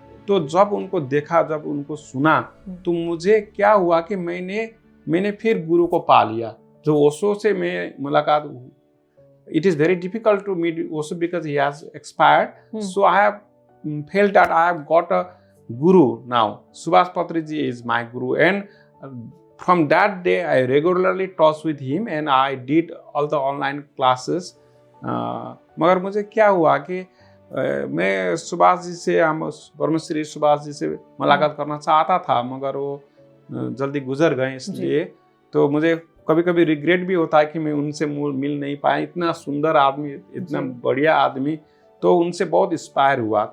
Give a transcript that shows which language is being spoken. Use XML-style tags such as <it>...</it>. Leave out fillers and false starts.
<hi>तो जब उनको देखा, जब उनको सुना, तो मुझे क्या हुआ कि मैंने फिर गुरु को पा लिया। जो ओशो से मैं मुलाकात,</hi> <en>It is very difficult to meet Osho because he has expired. So I have felt that I have got a Guru now. Subhash Patriji is my guru, and from that day I regularly talk with him and I did all the online classes.</en> <hi>मगर मुझे क्या हुआ कि मैं सुभाष जी से, हम ब्रह्मश्री सुभाष जी से मुलाकात करना चाहता था, मगर वो जल्दी गुजर गए, इसलिए तो मुझे कभी कभी रिग्रेट भी होता है कि मैं उनसे मिल नहीं पाया। इतना सुंदर आदमी, इतना बढ़िया आदमी, तो उनसे बहुत इंस्पायर हुआ।</hi>